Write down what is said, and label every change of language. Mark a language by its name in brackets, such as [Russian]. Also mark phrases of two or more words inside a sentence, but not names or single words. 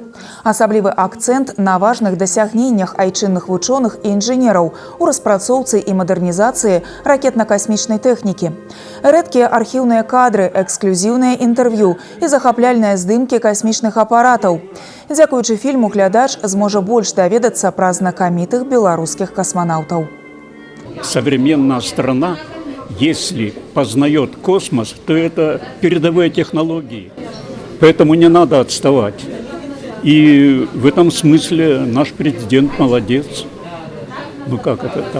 [Belarusian] Асаблівы акцэнт на важных дасягненнях айчынных вучоных і інжынераў у распрацоўцы і мадэрнізацыі ракетна-касмічнай тэхнікі. Рэдкія архіўныя кадры, эксклюзіўныя інтэрв'ю і захапляльныя здымкі касмічных апаратаў. Дзякуючы фільму глядач зможа больш даведацца пра знакамітых беларускіх касманаўтаў. [Russian] Современная страна, если познает космос, то это передовые технологии. Поэтому не надо отставать. И в этом смысле наш президент молодец. Ну как это так?